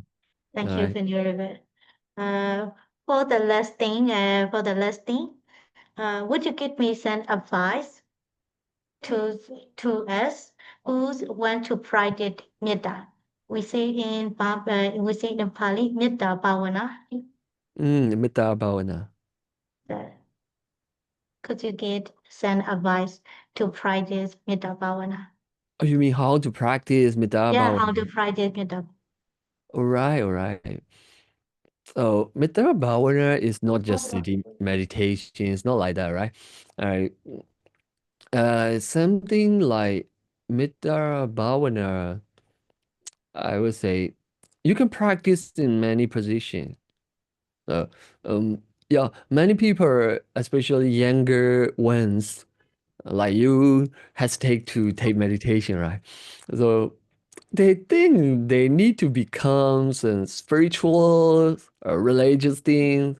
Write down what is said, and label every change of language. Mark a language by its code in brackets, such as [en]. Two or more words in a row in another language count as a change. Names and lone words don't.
[en] Thank you Right. for your review. Uh, for the last thing, would you give me some advice to us who want to practice metta? We say in Pali, [pi] metta bhavana. Metta bhavana. [en] Uh, could you give some advice to practice [pi] metta bhavana? [en] Oh, you mean how to practice metta Yeah, how to bhavana? practice metta. All right, all right. So [pi] metta bhavana [en] is not just sitting meditation. It's not like that, right? Uh, something like [pi] metta bhavana, [en] I would say, you can practice in many positions. Uh, yeah, many people, especially younger ones, like you, hesitate to take meditation, right? So they think they need to become some spiritual or religious things.